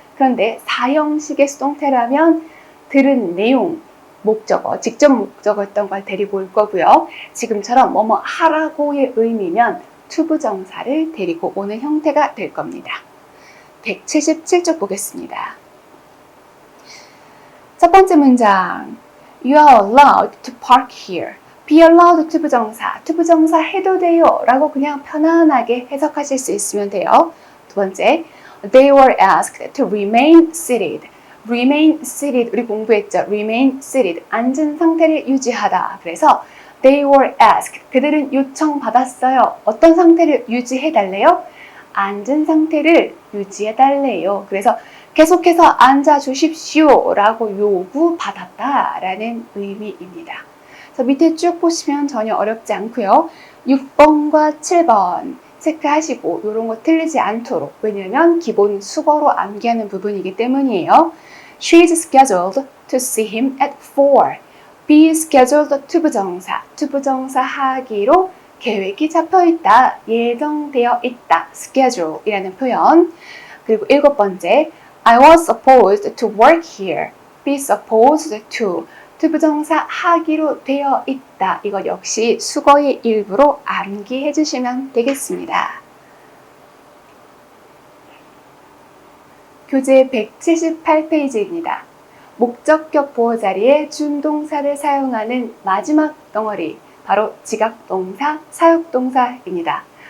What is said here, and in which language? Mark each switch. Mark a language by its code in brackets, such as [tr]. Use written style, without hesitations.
[ko] 그런데 4형식의 수동태라면 들은 내용, 목적어, 직접 목적어였던 걸 데리고 올 거고요. 지금처럼 뭐뭐 하라고의 의미면 to 부정사를 데리고 오는 형태가 될 겁니다. 177쪽 보겠습니다. 첫 번째 문장 [en] You are allowed to park here. [ko] Be allowed to 부정사, to 부정사 해도 돼요 라고 그냥 편안하게 해석하실 수 있으면 돼요. 두 번째 [en] They were asked to remain seated. [ko] Remain seated, 우리 공부했죠. Remain seated, 앉은 상태를 유지하다. 그래서 [en] They were asked, [ko] 그들은 요청받았어요. 어떤 상태를 유지해달래요? 앉은 상태를 유지해달래요. 그래서 계속해서 앉아주십시오 라고 요구받았다라는 의미입니다. 그래서 밑에 쭉 보시면 전혀 어렵지 않고요. 6번과 7번 체크하시고 이런 거 틀리지 않도록, 왜냐하면 기본 수거로 암기하는 부분이기 때문이에요. [en] She is scheduled to see him at 4. [ko] Be scheduled to 부정사, to 부정사 하기로 계획이 잡혀있다, 예정되어 있다, schedule 이라는 표현. 그리고 7번째 [en] I was supposed to work here. [ko] Be supposed to, to 부정사 하기로 되어 있다. 이거 역시 수거의 일부로 암기해 주시면 되겠습니다. 교재 178페이지입니다. 목적격 보호 자리에 준동사를 사용하는 마지막 덩어리, 바로 지각동사, 사역동사입니다.